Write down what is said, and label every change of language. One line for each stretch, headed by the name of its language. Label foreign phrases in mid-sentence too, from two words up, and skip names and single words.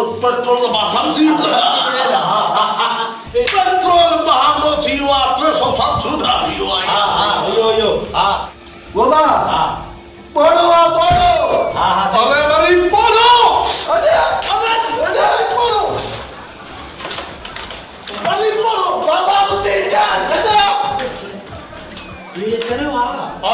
Sindhi: पेट्रोल मां समझी पेट्रोल महांगो थी वियो आहे 360 ॾाढा थी वियो आहे हा हा इहो हा गोबा हा बोलो हा हा अरे वरी बोलो अरे बोलो वरी बोलो बाबा उते जा छॾो ये चलो हा